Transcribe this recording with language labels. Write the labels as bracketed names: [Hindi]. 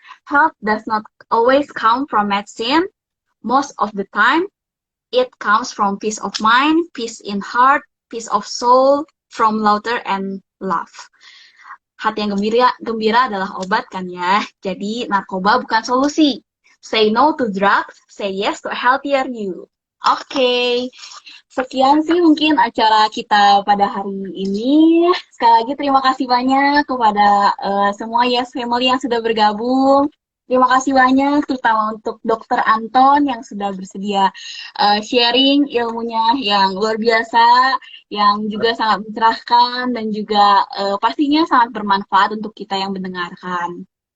[English] Health does not always come from medicine. Most of the time, it comes from peace of mind, peace in heart, peace of soul, from laughter and love. [Indonesian] Hati yang gembira adalah obat kan ya. Jadi narkoba bukan solusi. [English] Say no to drugs, say yes to a healthier you. [Indonesian] Oke, sekian sih mungkin acara kita pada hari ini. Sekali lagi terima kasih banyak kepada semua Yes Family yang sudah bergabung. Terima kasih banyak, terutama untuk Dokter Anton yang sudah bersedia sharing ilmunya yang luar biasa, yang juga sangat mencerahkan dan juga pastinya sangat bermanfaat untuk kita yang mendengarkan.